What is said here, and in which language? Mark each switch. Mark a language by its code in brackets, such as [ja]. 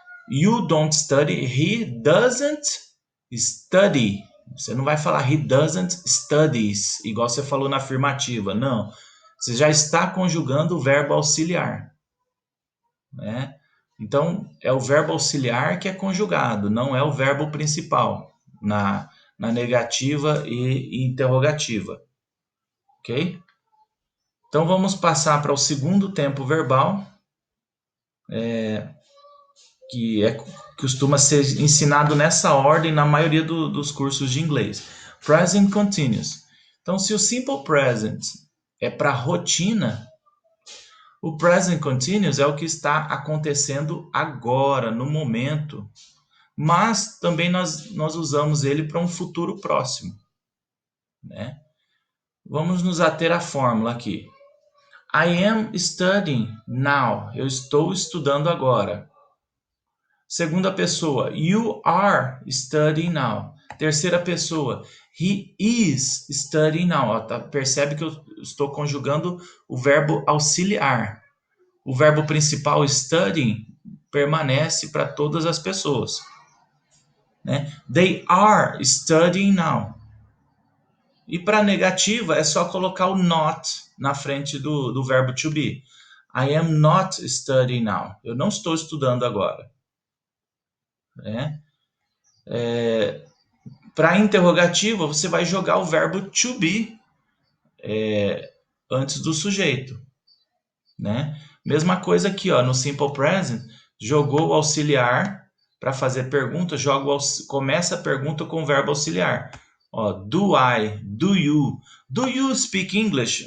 [en] You don't study, he doesn't study. [pt] Você não vai falar [en] he doesn't studies, [pt] igual você falou na afirmativa. Não. Você já está conjugando o verbo auxiliar, né? Então, é o verbo auxiliar que é conjugado, não é o verbo principal na negativa e interrogativa, ok? Então, vamos passar para o segundo tempo verbal, que costuma ser ensinado nessa ordem na maioria dos cursos de inglês. Present Continuous. Então, se o Simple Present é para rotina, o Present Continuous é o que está acontecendo agora, no momento, mas também nós usamos ele para um futuro próximo, né? Vamos nos ater à fórmula aqui. [en] I am studying now. [pt] Eu estou estudando agora. Segunda pessoa, [en] you are studying now. [pt] Terceira pessoa, [en] he is studying now. [pt] Ó, tá? Percebe que eu estou conjugando o verbo auxiliar. O verbo principal, studying, permanece para todas as pessoas, né? [en] They are studying now. [pt] E para negativa é só colocar o not na frente do verbo to be. [en] I am not studying now. [pt] Eu não estou estudando agora, né? Para interrogativa, você vai jogar o verbo to be antes do sujeito, né? Mesma coisa aqui, ó, no simple present, jogou o auxiliar para fazer pergunta, começa a pergunta com o verbo auxiliar. [en] Ó, do I, do you speak English?